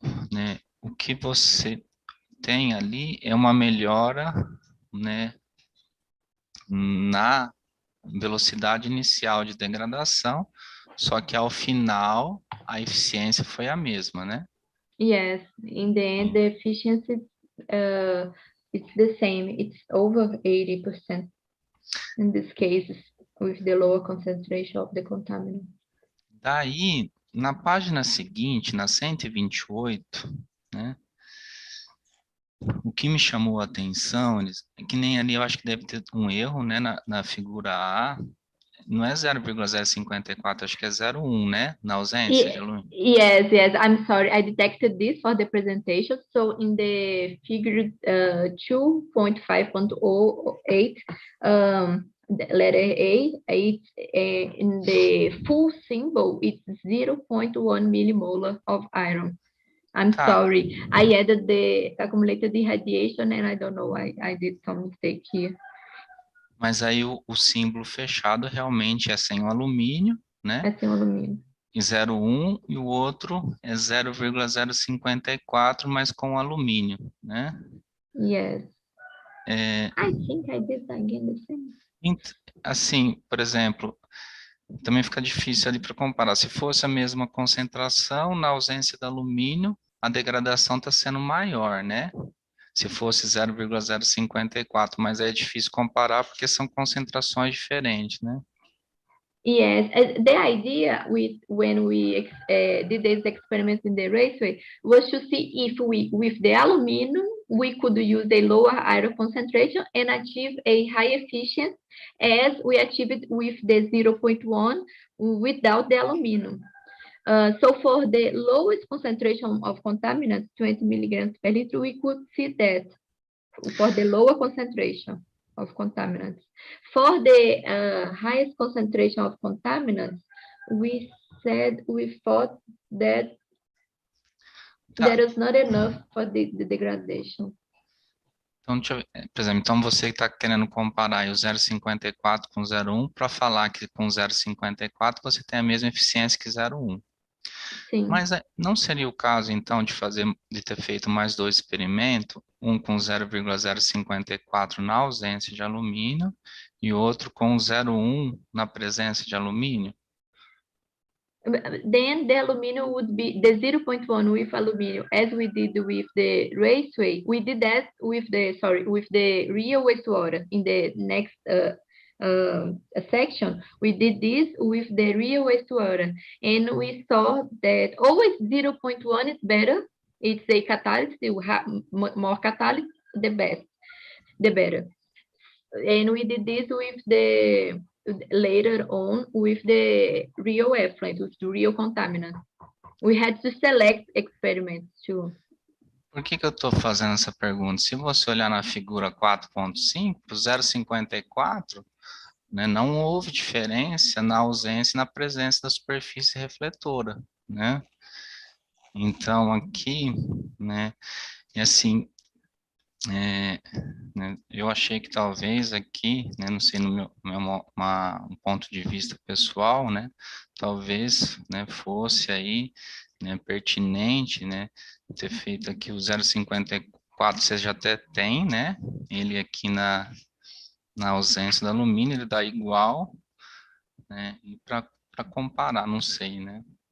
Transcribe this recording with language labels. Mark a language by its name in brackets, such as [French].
[Portuguese] Né? O que você tem ali é uma melhora, né, na velocidade inicial de degradação, só que ao final a eficiência foi a mesma, né? [English] Yes, in the end, the efficiency it's the same. It's over 80% in this case with the lower concentration of the contaminant. [Portuguese] Daí, na página seguinte, na 128, né? O que me chamou a atenção, é que nem ali eu acho que deve ter um erro, né, na figura A, não é 0,054, acho que é 0,1, né, na ausência de alumínio. [English] Yes, I'm sorry, I detected this for the presentation. So in the figure 2.5.08, the letter A, it's in the full symbol, it's 0.1 millimolar of iron. I'm sorry, I added the accumulated irradiation and I don't know, I did some mistake here. [Portuguese] Mas aí o símbolo fechado realmente é sem o alumínio, né? É sem o alumínio. E 0,1 e o outro é 0,054, mas com alumínio, né? [English] Yes. I think I did again the same. [Portuguese] Assim, por exemplo, também fica difícil ali para comparar. Se fosse a mesma concentração, na ausência do alumínio, a degradação está sendo maior, né? se fosse 0,054, mas é difícil comparar porque são concentrações diferentes, né? [English] Yes, the idea when we did this experiment in the raceway was to see if with the aluminum, we could use a lower iron concentration and achieve a high efficiency as we achieved with the 0.1 without the aluminum. So for the lowest concentration of contaminants, 20 milligrams per liter, we could see that for the lower concentration of contaminants. For the highest concentration of contaminants, we thought that there is not enough for the degradation. [Portuguese] Então, por exemplo, então você está querendo comparar o 0,54 com 0,1 para falar que com 0,54 você tem a mesma eficiência que 0,1. Sim. Mas não seria o caso, então, de ter feito mais dois experimentos, um com 0,054 na ausência de alumínio e outro com 0,1 na presença de alumínio? [English] Then the aluminum would be the 0.1 with aluminum, as we did with the raceway. We did that with the real wastewater in the next section. We did this with the real wastewater, and we saw that always 0.1 is better. It's a catalyst, you have more catalyst, the better. And we did this with the later on with the real effluent, with the real contaminant. We had to select experiments too. [Portuguese] Por que eu estou fazendo essa pergunta? Se você olhar na figura 4.5, o 0,54, né, não houve diferença na ausência e na presença da superfície refletora, né? Então, aqui, né, e assim, né, eu achei que talvez aqui, né, não sei, no meu um ponto de vista pessoal, né, talvez, né, fosse aí, né, pertinente, né, ter feito aqui o 0,54, você já até tem, né, ele aqui na ausência do alumínio, ele dá igual, né, e para comparar, não sei, né.